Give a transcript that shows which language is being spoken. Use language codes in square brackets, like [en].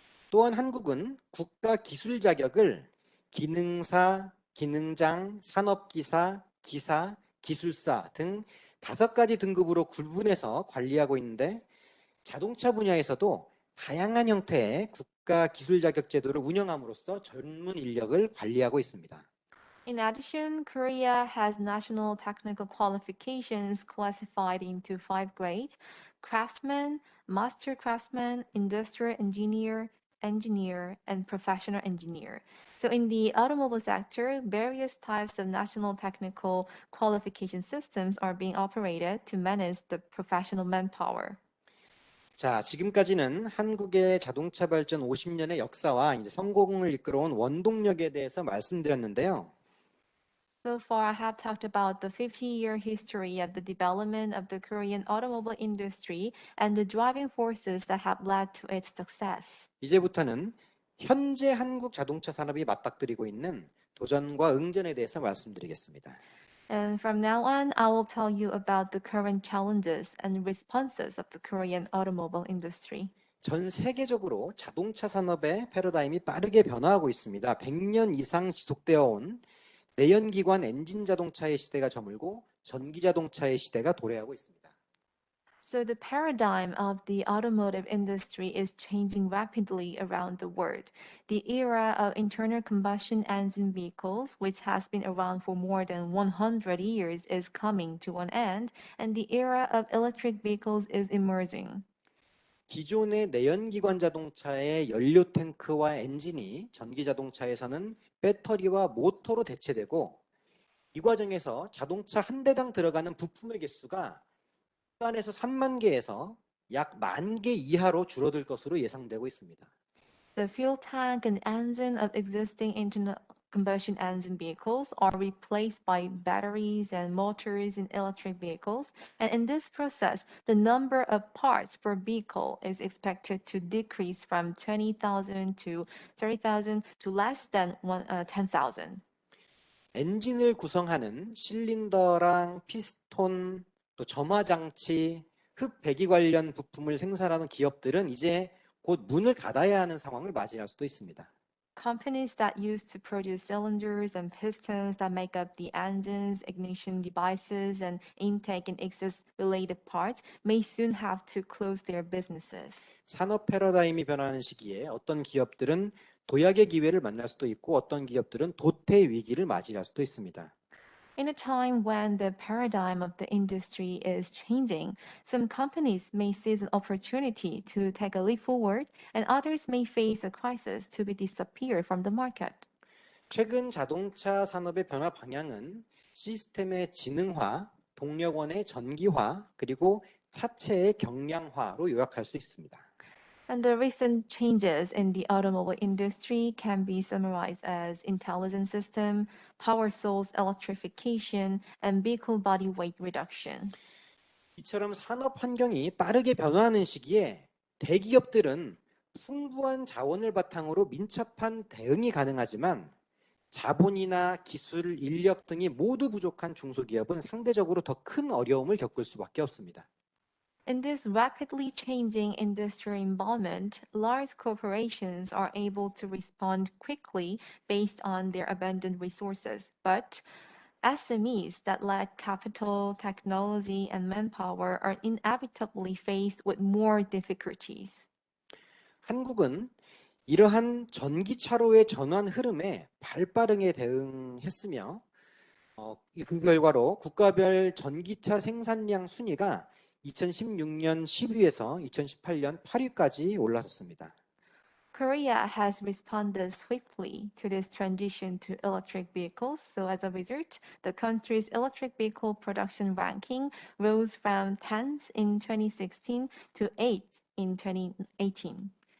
[ko] 또한 한국은 국가 기술 자격을 기능사, 기능장, 산업기사, 기사, 기술사 등 5가지 등급으로 구분해서 관리하고 있는데 자동차 분야에서도 다양한 형태의 국가 기술 자격 제도를 운영함으로써 전문 인력을 관리하고 있습니다. [en] In addition, Korea has national technical qualifications classified into 5 grades: craftsman, master craftsman, industrial engineer, engineer, and professional engineer. So in the automobile sector, various types of national technical qualification systems are being operated to manage the professional manpower. [ko] 자, 지금까지는 한국의 자동차 발전 50년의 역사와 이제 성공을 이끌어온 원동력에 대해서 말씀드렸는데요. [en] So far, I have talked about the 50-year history of the development of the Korean automobile industry and the driving forces that have led to its success. [ko] 이제부터는 현재 한국 자동차 산업이 맞닥뜨리고 있는 도전과 응전에 대해서 말씀드리겠습니다. [en] And from now on, I will tell you about the current challenges and responses of the Korean automobile industry. [ko] 전 세계적으로 자동차 산업의 패러다임이 빠르게 변화하고 있습니다. 100년 이상 지속되어 온 내연기관 엔진 자동차의 시대가 저물고 전기 자동차의 시대가 도래하고 있습니다. [en] So the paradigm of the automotive industry is changing rapidly around the world. The era of internal combustion engine vehicles, which has been around for more than 100 years, is coming to an end, and the era of electric vehicles is emerging. [ko] 기존의 내연기관 자동차의 연료 탱크와 엔진이 전기 자동차에서는 배터리와 모터로 대체되고 이 과정에서 자동차 한 대당 들어가는 부품의 개수가 2만에서 3만 개에서 약 1만 개 이하로 줄어들 것으로 예상되고 있습니다. [en] The fuel tank and engine of existing internal combustion engine vehicles are replaced by batteries and motors in electric vehicles. And in this process, the number of parts per vehicle is expected to decrease from 20,000 to 30,000 to less than 10,000. [ko] 엔진을 구성하는 실린더랑 피스톤, 또 점화 장치, 흡 배기 관련 부품을 생산하는 기업들은 이제 곧 문을 닫아야 하는 상황을 맞이할 수도 있습니다. [en] Companies that used to produce cylinders and pistons that make up the engines, ignition devices, and intake and exhaust related parts may soon have to close their businesses. [ko] 산업 패러다임이 변화하는 시기에 어떤 기업들은 도약의 기회를 만날 수도 있고 어떤 기업들은 도태 위기를 맞이할 수도 있습니다. [en] In a time when the paradigm of the industry is changing, some companies may seize an opportunity to take a leap forward, and others may face a crisis to be disappear from the market. [ko] 최근 자동차 산업의 변화 방향은 시스템의 지능화, 동력원의 전기화, 그리고 차체의 경량화로 요약할 수 있습니다. [en] And the recent changes in the automobile industry can be summarized as intelligent system, power source electrification, and vehicle body weight reduction. [ko] 이처럼 산업 환경이 빠르게 변화하는 시기에 대기업들은 풍부한 자원을 바탕으로 민첩한 대응이 가능하지만 자본이나 기술, 인력 등이 모두 부족한 중소기업은 상대적으로 더 큰 어려움을 겪을 수밖에 없습니다. [en] In this rapidly changing industrial environment, large corporations are able to respond quickly based on their abundant resources. But SMEs that lack capital, technology, and manpower are inevitably faced with more difficulties. [ko] 한국은 이러한 전기차로의 전환 흐름에 발빠르게 대응했으며 그 결과로 국가별 전기차 생산량 순위가 2016년 10위에서 2018년 8위까지 올라섰습니다. [en] Korea has responded swiftly to this transition to electric vehicles. So as a result, the country's electric vehicle production ranking rose from 10th in 2016 to 8th in 2018.